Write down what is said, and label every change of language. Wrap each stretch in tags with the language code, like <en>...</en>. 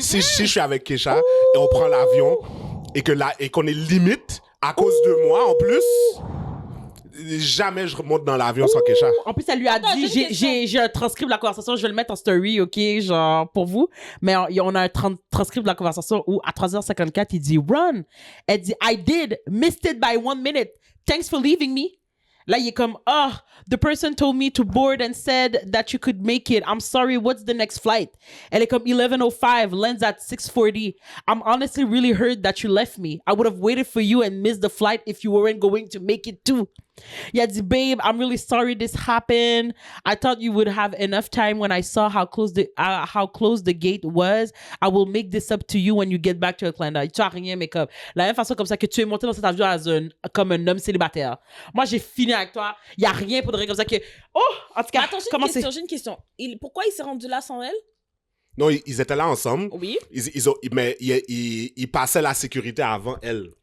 <fr>Si je suis avec Kesha et on prend l'avion et qu'on est limite à cause de moi en plus, jamais je remonte dans l'avion sans Kesha. En plus, elle lui a Attends, dit, j'ai une question. j'ai un transcript de la conversation, je vais le mettre en story, OK, genre, pour vous. Mais on a un transcript de la conversation où, à 3h54, il dit, run. Elle dit,</fr> <en>I did, missed it by 1 minute. Thanks for leaving me.</en> <fr>Là, il est comme,</fr> <en>oh, the person told me to board and said that you could make it. I'm sorry, what's the next flight?</en> <fr>Elle est comme</fr> <en>11:05, lands at 6:40. I'm honestly really hurt that you left me. I would have waited for you and missed the flight if you weren't going to make it too.</en> <fr>Il a dit,</fr> <en>babe, I'm really sorry this happened. I thought you would have enough time when I saw how close the gate was. I will make this up to you when you get back to Atlanta.</en> <fr>Tu as rien, mais comme la même façon comme ça que tu es monté dans cet avion comme un homme célibataire. Moi, j'ai fini avec toi. Il n'y a rien pour de rien comme ça que... Oh, en tout cas, Attends, comment c'est... j'ai une question. Pourquoi il s'est rendu là sans elle? Non, ils étaient là ensemble. Oui. Mais ils passaient la sécurité avant elle.</fr>